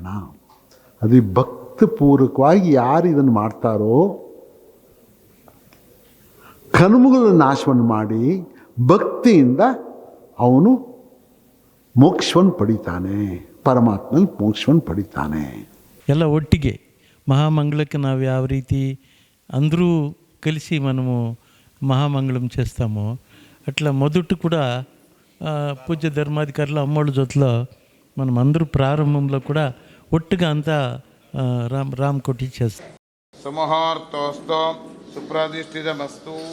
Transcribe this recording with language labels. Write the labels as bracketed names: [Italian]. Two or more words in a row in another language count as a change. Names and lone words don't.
[Kannada] ಅದು ಭಕ್ತಿಪೂರ್ವಕವಾಗಿ ಯಾರು ಇದನ್ನು ಮಾಡ್ತಾರೋ ಕರ್ಮಗಳ ನಾಶವನ್ನು ಮಾಡಿ ಭಕ್ತಿಯಿಂದ ಅವನು ಮೋಕ್ಷವನ್ನು ಪಡಿತಾನೆ, ಪರಮಾತ್ಮನಲ್ಲಿ ಮೋಕ್ಷವನ್ನು ಪಡಿತಾನೆ. ಎಲ್ಲ ಒಟ್ಟಿಗೆ [Telugu] మహామంగళకి [Kannada] ನಾವು ಯಾವ [Telugu] రీతి అందరూ కలిసి మనము మహామంగళం చేస్తామో అట్లా మొదట కూడా పూజ్య ధర్మాధికారులు అమ్మోళ్ళ జొతలో మనం అందరూ ప్రారంభంలో కూడా ఒట్టుగా అంతా రామ్ కొట్టి చేస్తాం. [Sanskrit] సుముహూర్తోస్తు సుప్రతిష్ఠితమస్తు.